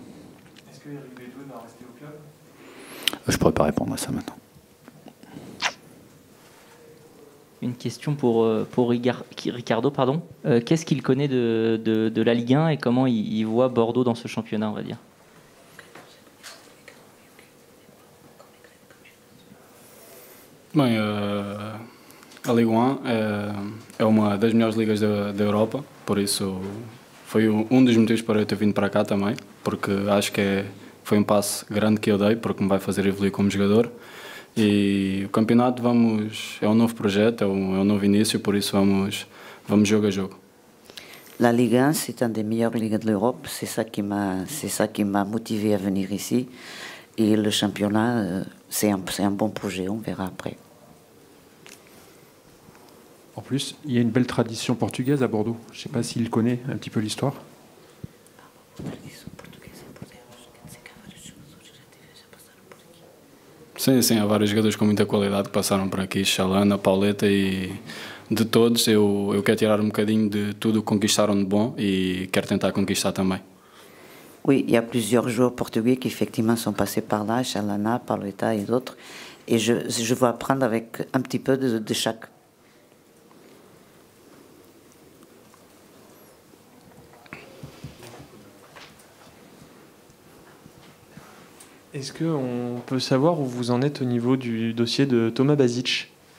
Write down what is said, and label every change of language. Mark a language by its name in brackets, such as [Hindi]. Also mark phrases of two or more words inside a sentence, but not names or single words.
[French] Est-ce que Eric Bédouin va rester au club? Je pourrais pas répondre à ça maintenant. Une question pour Ricardo, pardon. Qu'est-ce qu'il connaît de la Ligue 1 et comment il voit Bordeaux dans ce championnat, on va dire? [Portuguese] Bem, a Ligue 1 é uma das melhores ligas da Europa, por isso foi dos motivos para eu ter vindo para cá também, porque acho que foi passo grande que eu dei, porque me vai fazer evoluir como jogador. E o campeonato é novo projeto, é um novo início, por isso vamos jogo a jogo. [French] La Ligue 1, c'est une des meilleures ligues de l'Europe. C'est ça qui m'a motivé à venir ici. Et le championnat, c'est un bon projet. On verra après. En plus, il y a une belle tradition portugaise à Bordeaux. Je ne sais pas s'il connaît un petit peu l'histoire. [Portuguese] Sim, há vários jogadores com muita qualidade que passaram por aqui, Chalana, Pauleta, e de todos eu quero tirar bocadinho de tudo o que conquistaram de bom e quero tentar conquistar também. [French] Oui, il y a plusieurs joueurs portugais qui effectivement sont passés par là, Chalana, Pauleta et d'autres. Et je veux apprendre avec un petit peu de chaque. Est-ce qu'on peut savoir où vous en êtes au niveau du dossier de Thomas Basic?